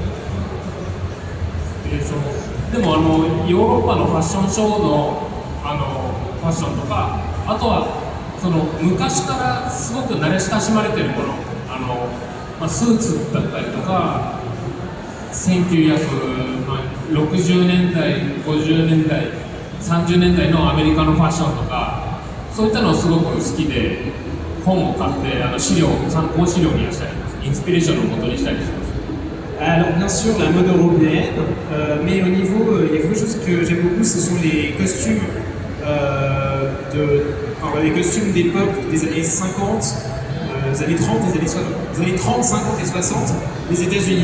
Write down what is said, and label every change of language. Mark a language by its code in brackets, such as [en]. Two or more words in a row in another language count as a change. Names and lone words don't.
[ja] でもヨーロッパのファッションショーのファッションとか、あとはその昔からすごく慣れ親しまれているもの、スーツだったりとか、1960年代、50年代、30年代のアメリカのファッションとか、そういったのをすごく好きで、本を買って参考資料にしたり、インスピレーションの元にしたりします。 [fr] Alors bien sûr la mode européenne, mais au niveau, il y a quelque chose que j'aime beaucoup, ce sont les costumes les costumes d'époque des années 50, des années 30, des années 30, 50 et 60 des États-Unis.